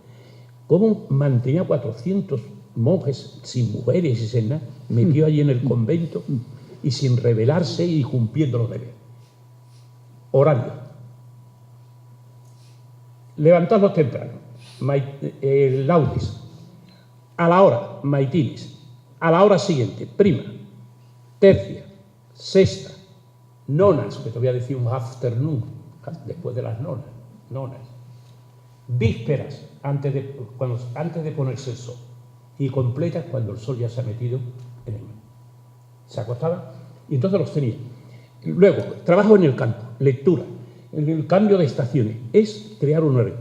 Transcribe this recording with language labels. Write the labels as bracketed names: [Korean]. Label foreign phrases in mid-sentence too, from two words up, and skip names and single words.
[Spanish] ¿Cómo mantenía 400 monjes sin mujeres y sin nada, metido allí en el convento y sin rebelarse y cumpliendo los deberes? Orando. Levantadlos temprano. Laudes. A la hora, maitines. A la hora siguiente, prima, tercia, sexta, nonas, que te voy a decir un afternoon, después de las nonas. Vísperas, antes de ponerse el sol. Y completas cuando el sol ya se ha metido en el mar. Se acostaban y entonces los tenía. Luego, trabajo en el campo, lectura, el cambio de estaciones, es crear un horario.